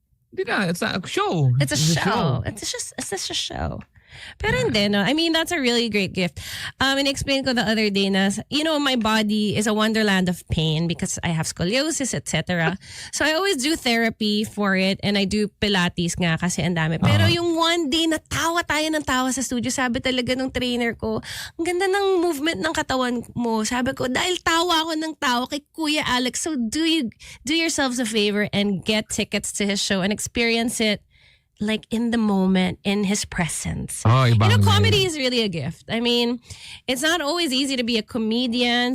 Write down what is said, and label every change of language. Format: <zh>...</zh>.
<tl>Hindi na,</tl> <en>it's a show. It's a show. It's just a show.</en> <tl>Pero hindi, no?</tl> <en>I mean, that's a really great gift.</en> <tl>In-explain ko</tl> <en>the other day na, my body is a wonderland of pain because I have scoliosis, etc. So I always do therapy for it and I do Pilates</en> <tl>nga kasi ang dami. Pero yung one day na tawa tayo ng tawa sa studio, sabi talaga nung trainer ko, ang ganda ng movement ng katawan mo. Sabi ko, dahil tawa ako ng tawa kay</tl> <en>Kuya Alex, so do yourselves a favor and get tickets to his show and experience it like in the moment, in his presence. Comedy is really a gift. I mean, it's not always easy to be a comedian.</en>